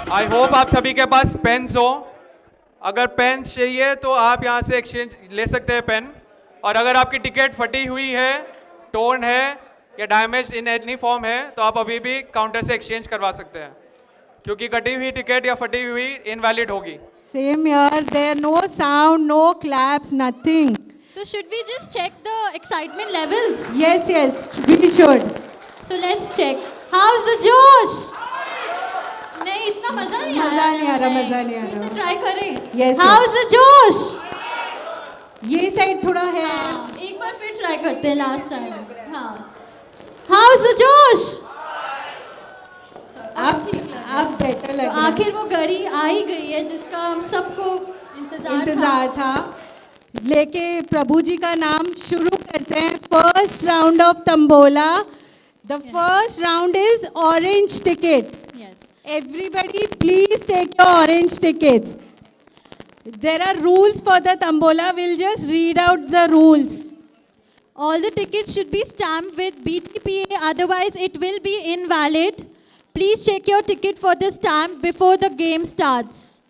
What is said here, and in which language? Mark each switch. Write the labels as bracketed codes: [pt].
[hi] I hope आप सभी के पास पेन्स हो। अगर पेन चाहिए तो आप यहाँ से एक्सचेंज ले सकते हैं पेन, और अगर आपकी टिकट फटी हुई है, टोन है या [en] damage in any form [hi] है तो आप अभी भी काउंटर से एक्सचेंज करवा सकते हैं, क्योंकि कटी हुई टिकट या फटी हुई इनवैलिड होगी। [en] Same here. There no sound, no claps, nothing. So should we just check the excitement levels? Yes, yes, we should. So let's check. How's the josh? [hi] नहीं, इतना मजा नहीं आ रहा। मजा नहीं आ रहा, मजा नहीं आ फिर से रहा। ट्राई करें। [en] Yes, How's the josh? [hi] ये साइड थोड़ा है। हाँ, एक बार फिर ट्राई करते हैं लास्ट टाइम। हाँ, [en] How's the [hi] जोश? अब बेटर लग तो रहा है। आखिर वो घड़ी आ ही गई है जिसका हम सबको इंतजार था। लेके प्रभु जी का नाम शुरू करते हैं। [en] First round of tambola. The first round is orange ticket. Everybody, please take your orange tickets. There are rules for the Tambola. We'll just read out the rules. All the tickets should be stamped with BTPA, otherwise it will be invalid. Please check your ticket for the stamp before the game starts.